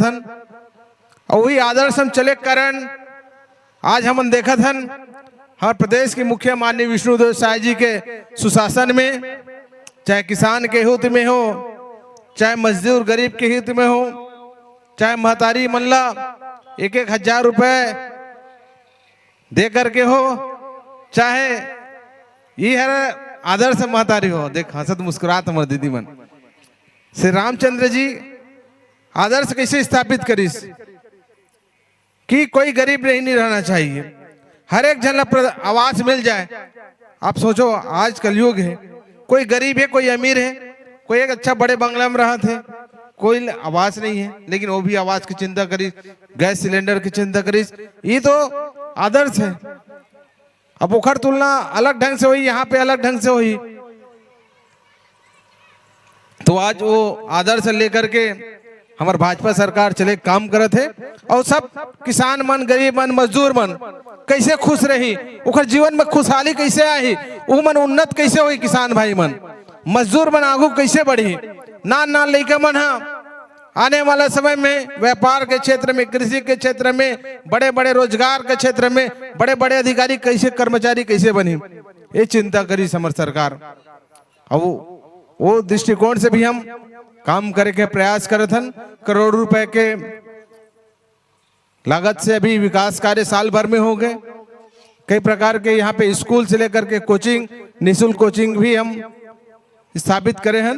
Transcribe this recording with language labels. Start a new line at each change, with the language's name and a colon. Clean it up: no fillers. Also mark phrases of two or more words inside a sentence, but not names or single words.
Chhattisgarhi: हन और वही आदर्श हम चले कारण आज हमन देखत हन हर प्रदेश के मुख्य माननीय विष्णुदेव साय जी के सुशासन में, चाहे किसान के हित में हो, चाहे मजदूर गरीब के हित में हो, चाहे महतारी मल्ला 1,000 रुपए दे करके हो, चाहे ये हर आदर्श महतारी हो। देख हंसत मुस्कुरात हमारे दीदी मन श्री रामचंद्र जी आदर्श कैसे स्थापित करीस कि कोई गरीब नहीं रहना चाहिए, हर एक जन आवास मिल जाए। आप सोचो आज कलयुग है, कोई गरीब है कोई अमीर है, कोई एक अच्छा बड़े बंगला में रहा थे, कोई आवास नहीं है, लेकिन वो भी आवास की चिंता करी, गैस सिलेंडर की चिंता करी, ये तो आदर्श है। अब ओखर तुलना अलग ढंग से हुई, यहाँ पे अलग ढंग से हुई, तो आज वो आदर्श लेकर के हमारे भाजपा सरकार चले काम करत है और सब किसान मन गरीब मन मजदूर मन कैसे खुश रही, उखर जीवन में खुशहाली कैसे आई, वो मन उन्नत कैसे हुई, किसान भाई मन मजदूर मन आगू कैसे बढ़ी, नान नान लड़का मन आने वाला समय में व्यापार के क्षेत्र में, कृषि के क्षेत्र में, बड़े बड़े रोजगार के क्षेत्र में बड़े बड़े अधिकारी कैसे कर्मचारी कैसे बनी, ये चिंता करी समर सरकार। अब वो दृष्टिकोण से भी हम काम करे के प्रयास करत हन। करोड़ों रुपए के लागत से अभी विकास कार्य साल भर में हो गए, कई प्रकार के यहाँ पे स्कूल से लेकर के कोचिंग, निःशुल्क कोचिंग भी हम स्थापित करे हन।